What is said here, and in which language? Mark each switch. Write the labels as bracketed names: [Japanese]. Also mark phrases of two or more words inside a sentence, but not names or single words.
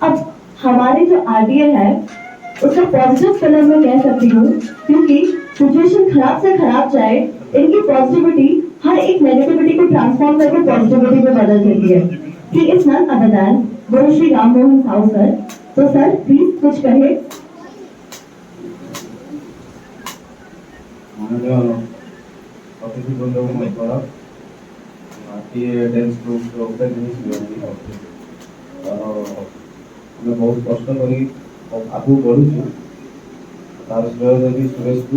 [Hindi] अब हमारे जो आरडीएल है उसका [English] positive filler [Hindi] में कह सकती हूँ, क्योंकि सिचुएशन खराब से खराब जाए, इनकी पॉजिटिविटी हर एक नेगेटिविटी को ट्रांसफॉर्म करके पॉजिटिविटी में बदल देती है। [English] he is none other than गुरु श्री राम मोहन साहू सर। [Hindi] तो सर प्लीज कुछ कहे। [Odia] ଆମେ ବହୁତ କଷ୍ଟ କରି ଆଗକୁ ବଢ଼ୁଛୁ, ତାର ଶ୍ରେୟ ଦେବି ସୁରେଶକୁ।